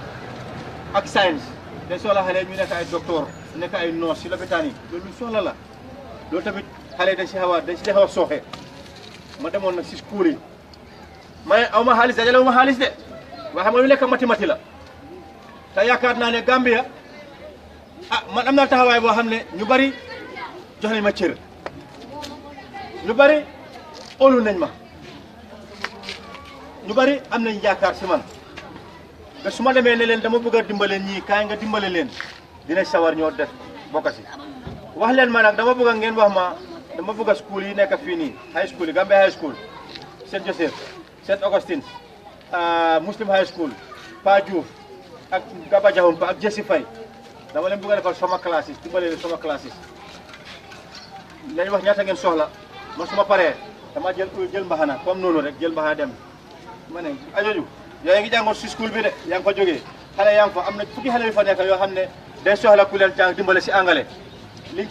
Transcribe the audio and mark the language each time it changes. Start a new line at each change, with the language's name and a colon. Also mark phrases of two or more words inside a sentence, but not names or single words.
Wolof: ak science dañ soxla xale ñu nekk ay docteur nekk ay nurse si lopitaan yi loolu soxla la loolu tamit xale dañ si xaw a sooxe ma demoon nag si school yi ma ne aw ma xaalis dajale wu ma xaalis de waaye xam nga lu nekk mathématique la te yaakaar naa ne Gambia man am naa taxawaay boo xam ne ñu bari jox nañ ma cër ñu bari óolu nañ ma ñu bari am nañ yaakaar si man te su ma demee ne leen dama bëgg a dimbale ñii kaay nga dimbale leen dina sawar ñoo def bokk si wax leen ma nag dama bëgg ngeen wax ma dama bëgg school yi nekk fii nii
English: high school
Wolof: yi Gambia high school Saint Joseph Saint Augustine Muslim high school Pa Diouf ak Gaba Jahumpa ak Jesse Faye dama leen bëgg a defal sama classes dimbale leen sama classes lañ wax ñaata ngeen soxla man su ma paree dama jël mbaxana comme noonu rek jël mbaxana dem ma ne ajoju yaa ngi jàngoon si school bi de yaa ngi fa jógee xale yaa ngi fa am na fukki xale yu fa nekk yoo xam ne day soxla ku leen jàng dimbale si angale liñ